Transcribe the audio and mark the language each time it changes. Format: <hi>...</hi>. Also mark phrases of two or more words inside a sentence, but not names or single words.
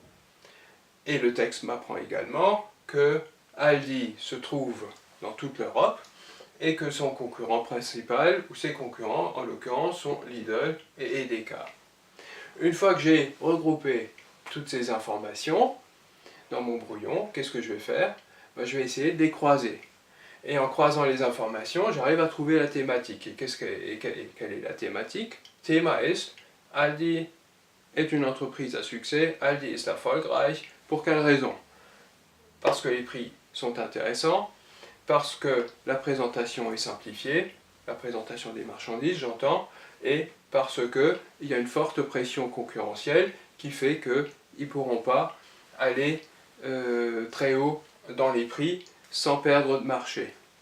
<fr>Et le texte m'apprend également que Aldi se trouve dans toute l'Europe et que son concurrent principal, ou ses concurrents en l'occurrence, sont Lidl et Edeka. Une fois que j'ai regroupé toutes ces informations dans mon brouillon, qu'est-ce que je vais faire? Je vais essayer de les croiser. Et en croisant les informations, j'arrive à trouver la thématique. Et quelle est la thématique?</fr> <de>Thema ist,</de> <fr>Aldi est une entreprise à succès,</fr> <de>Aldi ist erfolgreich.</de> <fr>Pour quelle raison? Parce que les prix sont intéressants, parce que la présentation est simplifiée, la présentation des marchandises, j'entends, et parce qu'il y a une forte pression concurrentielle qui fait qu'ils ne pourront pas aller très haut dans les prix sans perdre de marché.</fr>